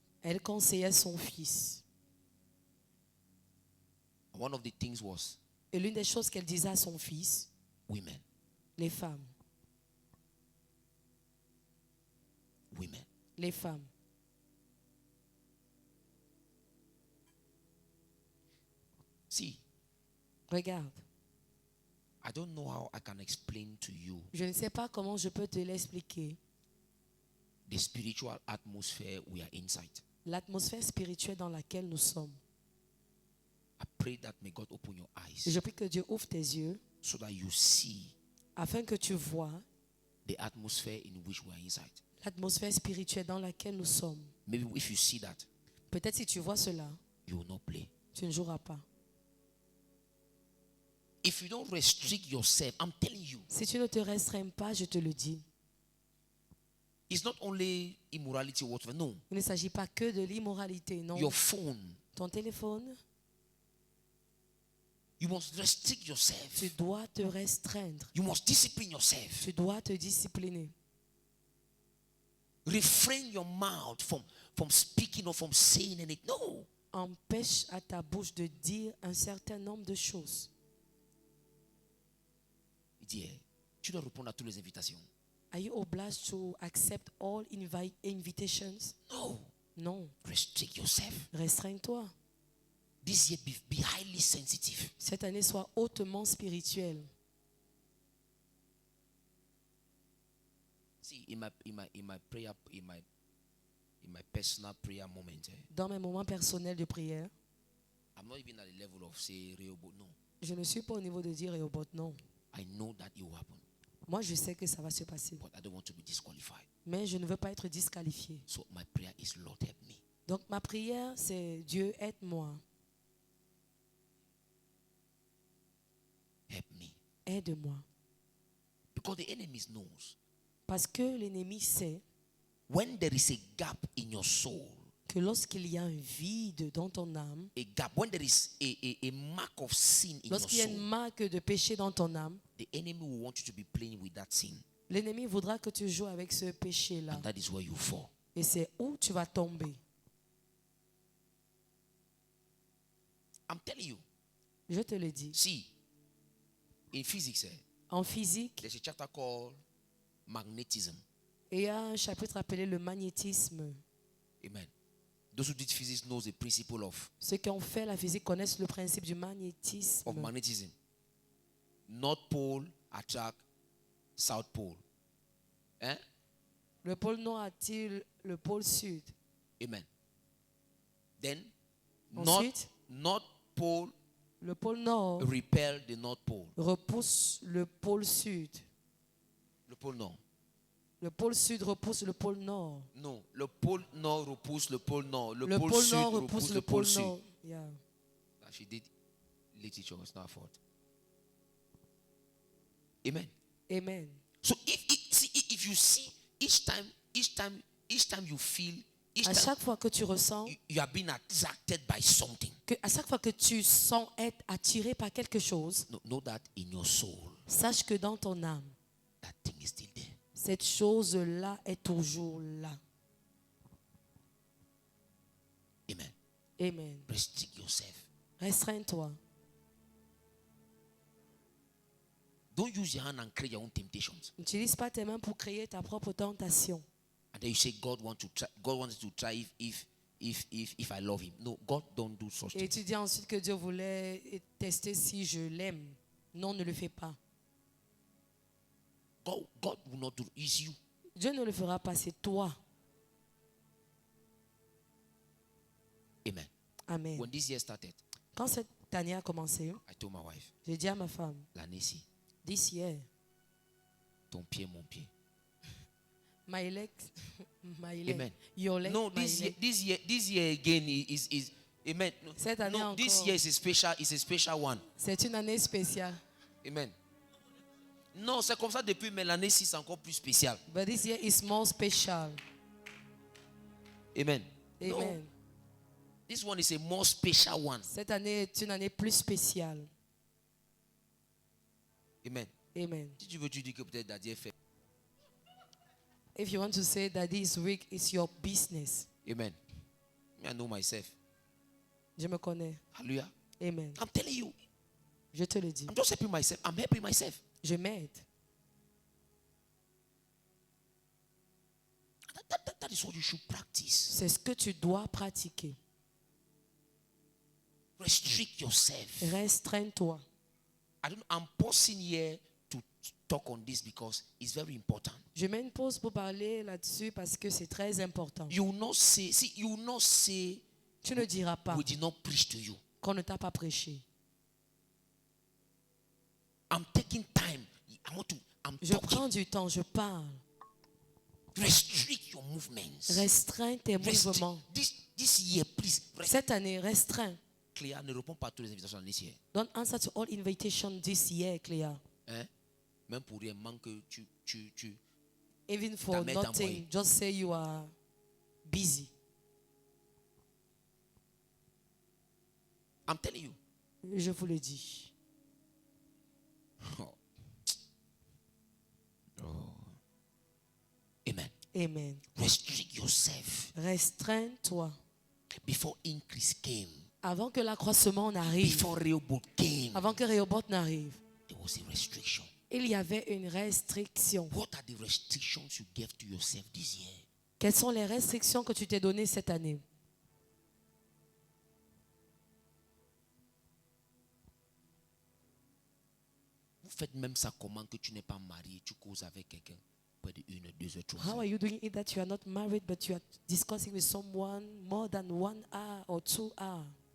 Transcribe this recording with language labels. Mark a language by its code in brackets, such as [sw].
[fr] Elle conseillait son fils. [en] And one of the things was [fr] Et l'une des choses qu'elle disait à son fils, [en] women. [fr] les femmes, [en] women. [fr] les femmes. [en] See, [fr] Regarde, [en] I don't know how I can explain to you [fr] je ne sais pas comment je peux te l'expliquer. [en] the spiritual atmosphere we are inside. [fr] L'atmosphère spirituelle dans laquelle nous sommes. [en] I pray that may God open your [fr] Et [en] eyes [fr] je prie que Dieu ouvre tes yeux [en] so that you see [fr] afin que tu vois [en] the atmosphere in which we are inside. [fr] l'atmosphère spirituelle dans laquelle nous sommes. [en] Maybe if you see that, [fr] Peut-être si tu vois cela, [en] you will not play. [fr] tu ne joueras pas. [en] If you don't restrict yourself, I'm telling you, [fr] Si tu ne te restreins pas, je te le dis. [en] it's not only immorality or whatever. No, [fr] Il ne s'agit pas que de l'immoralité, non. [en] your phone, [fr] Ton téléphone, [en] you must restrict yourself. [fr] tu dois te restreindre. [en] You must discipline yourself. [fr] Tu dois te discipliner. [en] Refrain your mouth from speaking or from saying anything. No. [fr] Empêche à ta bouche de dire un certain nombre de choses. Il dit, tu dois répondre à toutes les invitations. [en] Are you obliged to accept all invitations? No. [fr] Non. [en] Restrict yourself. [fr] Restreins-toi. [en] This year be highly sensitive. [fr] Cette année, sois hautement spirituel. [en] See, in my prayer, in my personal prayer moment, [fr] Dans mes moments personnels de prière, [en] I'm not even at the level of say Rehoboth. No. [fr] je ne suis pas au niveau de dire Rehoboth, non. [en] I know that it will happen, [fr] Moi, je sais que ça va se passer. [en] but I don't want to be disqualified. [fr] Mais je ne veux pas être disqualifié. [en] So my prayer is, Lord, help me. [fr] Donc, ma prière, c'est Dieu, aide-moi. [en] Help me. [fr] Aide-moi. [en] Because the enemy knows [fr] Parce que l'ennemi sait [en] when there is a gap in your soul, [fr] que lorsqu'il y a un vide dans ton âme, [en] a gap, when there is a mark of sin in your [fr] lorsqu'il y a une [en] soul, [fr] marque de péché dans ton âme, [en] the enemy will want you to be playing with that sin. [fr] l'ennemi voudra que tu joues avec ce péché-là. [en] And that is where you fall. [fr] Et c'est où tu vas tomber. [en] I'm telling you. [fr] Je te le dis. [en] See, in physics, [fr] En physique, [en] there's a chapter called magnetism. [fr] il y a un chapitre appelé le magnétisme. [en] Amen. Those who did physics knows the principle of [fr] Ceux qui ont fait la physique connaissent le principe du magnétisme. [en] magnetism. North pole attract south pole. Eh? [fr] Le pôle nord attire le pôle sud. [en] Amen. Then [fr] Ensuite, [en] north pole [fr] le pôle nord [en] repel the north pole. [fr] repousse le pôle sud. Le pôle nord. Le pôle sud repousse le pôle nord. No, le pôle nord repousse le pôle nord. Le pôle pôle sud nord repousse le pôle sud. nord. Yeah. [en] She did literature, it's not her fault. Amen. Amen. So if you see each time you feel [fr] À chaque fois que tu ressens, [en] you are being attracted by something, [fr] à chaque fois que tu sens être attiré par quelque chose, [en] know that in your soul [fr] sache que dans ton âme, [en] that thing is still there. [fr] cette chose-là est toujours là. [en] Amen. Amen. Restrict yourself. [fr] Restreins-toi. [en] Don't use your hand and create your own temptations. [fr] N'utilise pas tes mains pour créer ta propre tentation. [en] And then you say God wants to try if I love him. No, God don't do such [fr] Et [en] things. [fr] tu dis ensuite que Dieu voulait tester si je l'aime. Non, ne le fais pas. [en] God will not do it. It's you. [fr] Dieu ne le fera pas, c'est toi. [en] Amen. Amen. When this year started, [fr] Quand cette année a commencé, [en] I told my wife, [fr] j'ai dit à ma femme, [en] Lanesi, this year, [fr] ton pied, mon pied. [en] my leg, my leg, Amen. your leg, No, my leg. this year again is amen. No, [fr] Cette année [en] no, this [fr] encore. [en] year is a special one. [fr] C'est une année spéciale. [en] Amen. [fr] Non, c'est comme ça depuis, mais l'année 6 c'est encore plus spécial. [en] But this year is more special. Amen. Amen. No, this one is a more special one. [fr] Cette année est une année plus spéciale. [en] Amen. Amen. [fr] Si tu veux, tu dis que peut-être Daddy est fait. [en] If you want to say that this week is your business, Amen. Me, I know myself. [fr] je me connais. [en] Hallelujah. Amen. I'm telling you. [fr] Je te le dis. [en] I'm just helping myself. I'm helping myself. [fr] Je m'aide. [en] That is what you should practice. [fr] C'est ce que tu dois pratiquer. [en] Restrict yourself. [fr] Restreins-toi. [en] I'm pausing here to talk on this because it's very important. [fr] Je mets une pause pour parler là-dessus parce que c'est très important. [en] You will not say, you will not say, [fr] Tu ne diras pas [en] we did not preach to you. [fr] qu'on ne t'a pas prêché. [en] I'm taking time. I'm [fr] Je [en] talking. [fr] prends du temps, je parle. [en] Restrict your movements. [fr] Restreins tes mouvements. [en] This year, please. [fr] Cette année, restreins. Cléa, ne réponds pas à toutes les invitations [en] this year. Don't answer to all invitations this year, Clea. [fr] Hein? Même pour rien, manque que tu. [en] Even for [fr] mère [en] nothing, [fr] t'envoie. [en] just say you are busy. I'm telling you. [fr] Je vous le dis. Oh. [en] Amen. Amen. Restrict yourself [fr] Restreins-toi. [en] before increase came. [fr] Avant que l'accroissement n'arrive, [en] Before Rehoboth came, [fr] avant que Rehoboth n'arrive, [en] there was a restriction. [fr] il y avait une restriction. [en] What are the restrictions you gave to yourself this year? [fr] Quelles sont les restrictions que tu t'es données cette année? Vous faites même ça comment que tu n'es pas marié, tu causes avec quelqu'un près de 1, 2 heures, 3 [en] How [fr] heures. [en] are you doing it that you are not married but you are discussing with someone more than 1 hour or 2 hours?